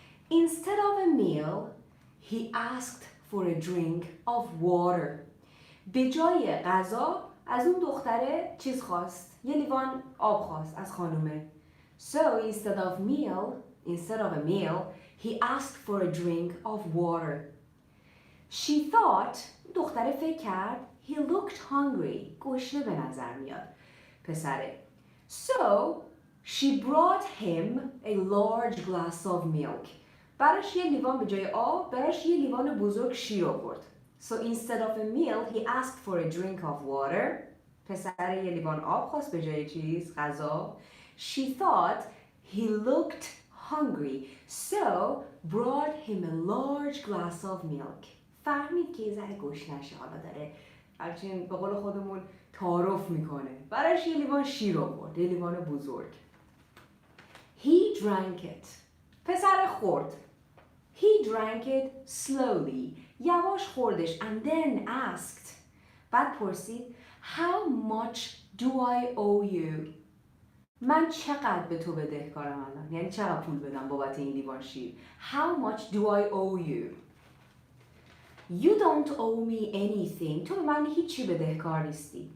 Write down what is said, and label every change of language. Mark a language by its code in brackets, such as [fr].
[en] Instead of a meal, he asked for a drink of water. [fa] به جای غذا از اون دختره چیز خواست. یه لیوان آب خواست از خانومه. [en] So instead of a meal, he asked for a drink of water. She thought, [fa] دختره فکر کرد, [en] he looked hungry. [fa] گشنه به نظر میاد. پسره. [en] So she brought him a large glass of milk. [fa] براش یه لیوان به جای آب، براش یه لیوان بزرگ شیر آورد. [en] So instead of a meal, he asked for a drink of water. [fa] پسر یه لیوان آب خواست به جای چیز غذا. [en] She thought he looked hungry so brought him a large glass of milk. [fa] فهمید که یه ذره گشنشه، حالا داره همچنین به قول خودمون تعارف میکنه، برایش یه لیوان شیر آورد، یه لیوان بزرگ. [en] He drank it. [fa] پسر خورد. [en] He drank it slowly. [fa] یواش خوردش [en] and then asked. [fa] بعد پرسید [en] How much do I owe you? [fa] من چقدر به تو بدهکارم الان؟ یعنی چقدر پول بدم بابت این لیوان شیر؟ [en] How much do I owe you? You don't owe me anything. [fa] تو به من هیچی بدهکار نیستی.